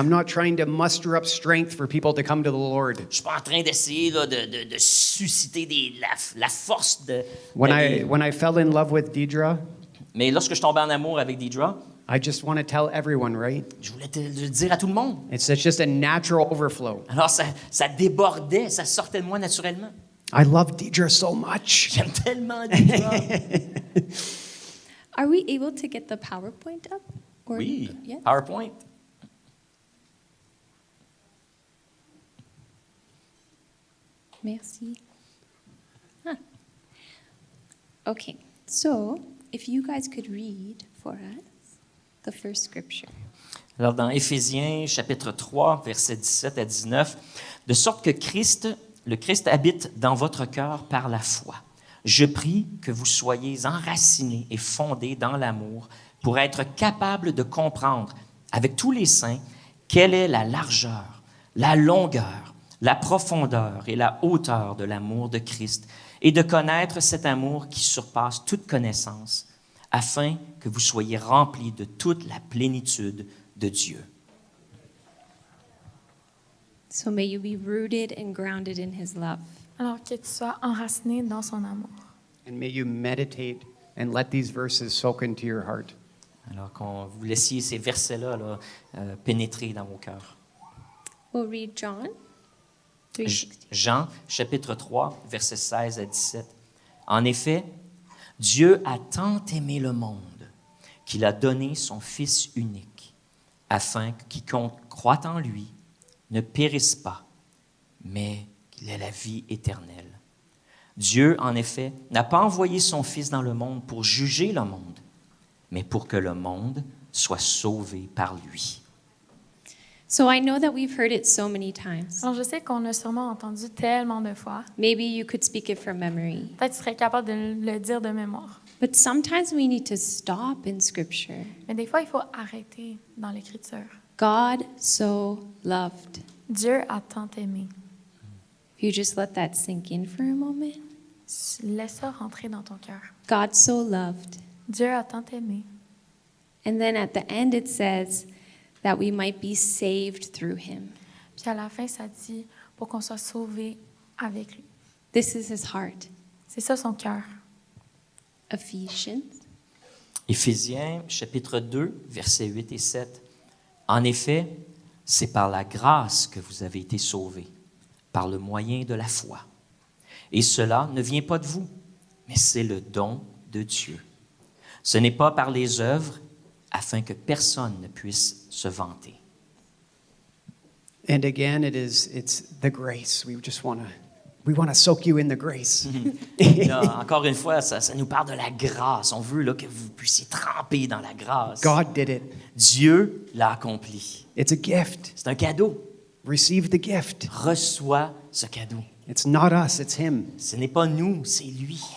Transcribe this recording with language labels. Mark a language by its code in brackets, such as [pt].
[en] I'm not trying to muster up strength for people to come to the Lord. [fr] Je ne suis pas en train d'essayer là, de susciter la force de... [en] When I fell in love with Deidre, [fr] Mais lorsque je tombais en amour avec Deidra, [en] I just want to tell everyone, right? [fr] je voulais le dire à tout le monde. [en] It's just a natural overflow. [fr] Alors ça débordait, ça sortait de moi naturellement. [en] I love Deidre so much. [fr] J'aime tellement Deidra. [en] Are we able to get the PowerPoint up? Or, [fr] Oui, [en] Yeah. PowerPoint. [fr] Merci. Huh. [en] Okay, so if you guys could read for us the first scripture. [fr] Alors, dans Éphésiens, chapitre 3, versets 17 à 19, de sorte que le Christ habite dans votre cœur par la foi. Je prie que vous soyez enracinés et fondés dans l'amour pour être capables de comprendre avec tous les saints quelle est la largeur, la longueur, la profondeur et la hauteur de l'amour de Christ et de connaître cet amour qui surpasse toute connaissance, afin que vous soyez remplis de toute la plénitude de Dieu. [en] So may you be rooted and grounded in his love. [fr] Alors que tu sois enraciné dans son amour. [en] And may you meditate and let these verses soak into your heart. [fr] Alors qu'on vous laissiez ces versets-là là, pénétrer dans vos cœurs. [en] We'll read John 3:16. [fr] Jean, chapitre 3, versets 16 à 17. En effet, Dieu a tant aimé le monde qu'il a donné son Fils unique, afin que quiconque croit en lui ne périsse pas, mais qu'il ait la vie éternelle. Dieu, en effet, n'a pas envoyé son Fils dans le monde pour juger le monde, mais pour que le monde soit sauvé par lui. [en] So I know that we've heard it so many times. [fr] Alors, je sais qu'on l'a sûrement entendu tellement de fois. [en] Maybe you could speak it from memory. [fr] Peut-être que tu serais capable de le dire de mémoire. [en] But sometimes we need to stop in Scripture. [fr] Mais des fois, il faut arrêter dans l'Écriture. [en] God so loved. [fr] Dieu a tant aimé. [en] If you just let that sink in for a moment. [fr] Laisse ça rentrer dans ton cœur. [en] God so loved. [fr] Dieu a tant aimé. [en] And then at the end it says that we might be saved through him. [fr] Puis à la fin, ça dit pour qu'on soit sauvé avec lui. [en] This is his heart. [fr] C'est ça son cœur. [en] Ephesians. [fr] Éphésiens, chapitre 2, versets 8 et 7. En effet, c'est par la grâce que vous avez été sauvés, par le moyen de la foi. Et cela ne vient pas de vous, mais c'est le don de Dieu. Ce n'est pas par les œuvres, afin que personne ne puisse se vanter. [en] And again, it's the grace. We want to soak you in the grace. [fr] Là, encore une fois, ça nous parle de la grâce. On veut là, que vous puissiez tremper dans la grâce. [en] God did it. [fr] Dieu l'a accompli. [en] It's a gift. [fr] C'est un cadeau. [en] Receive the gift. [fr] Reçois ce cadeau. [en] It's not us, it's him. [fr] Ce n'est pas nous, c'est lui.